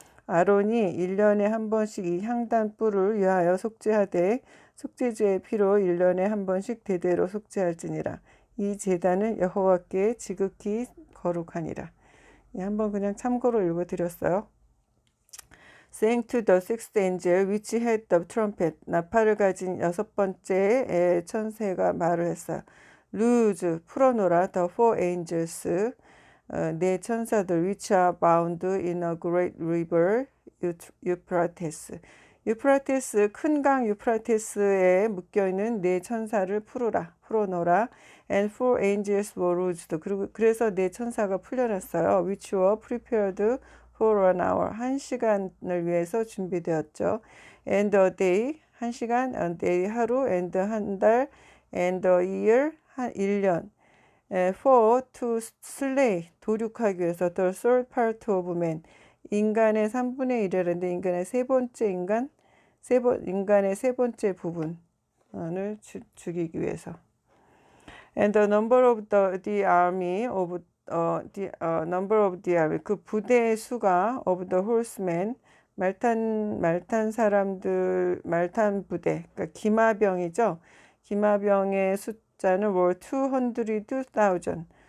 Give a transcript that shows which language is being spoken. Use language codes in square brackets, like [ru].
[ko] 아론이 1년에 한 번씩 이 향단 뿔을 위하여 속죄하되 속죄제의 피로 1년에 한 번씩 대대로 속죄할지니라. 이 제단은 여호와께 지극히 거룩하니라. 한번 그냥 참고로 읽어드렸어요. [en] Saying to the sixth angel which had the trumpet, 나팔을 가진 여섯 번째 천사가 말을 했어요. Loose, 풀어놓으라, the four angels, 네 천사들, which are bound in a great river, 유프라테스. [ko] 유프라테스, 큰 강 유프라테스에 묶여있는 네 천사를 풀어놓으라. [en] And four angels were loosed. [ko] 그래서 네 천사가 풀려났어요. [en] Which were prepared for an hour. [ko] 한 시간을 위해서 준비되었죠. [en] And a day, 한 시간, a day, 하루, and 한 달, and a year, 한 1년. For to slay, 도륙하기 위해서 the third part of man. [ko] 인간의 3분의 1이라는데 인간의 세 번째 인간의 세 번째 부분을 죽이기 위해서. [en] And the number of the army of number of the army, 그 부대의 수가 of the horsemen, 말탄 사람들, 말탄 부대, 그러니까 기마병이죠. [ko] 기마병의 숫자는 were 200,000.